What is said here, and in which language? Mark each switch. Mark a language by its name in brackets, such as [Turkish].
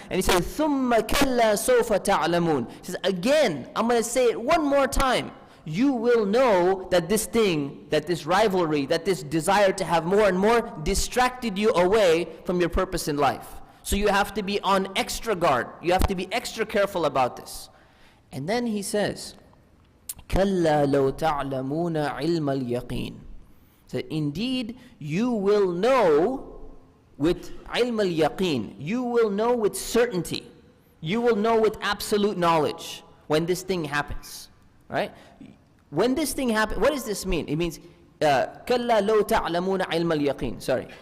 [English] And He says, [Arabic] Thumma kalla sawfa ta'lamun. [English] He says, again, I'm going to say it one more time. You will know that this thing, that this rivalry, that this desire to have more and more distracted you away from your purpose in life. So you have to be on extra guard. You have to be extra careful about this. And then He says, [Arabic] كَلَّا لَوْ تَعْلَمُونَ عِلْمَ الْيَقِينِ. [English] So indeed, you will know with ilm al-yaqeen. You will know with certainty. You will know with absolute knowledge when this thing happens. Right? When this thing happens, what does this mean? It means, [Arabic] كَلَّا لَوْ تَعْلَمُونَ عِلْمَ الْيَقِينِ. [English] Sorry.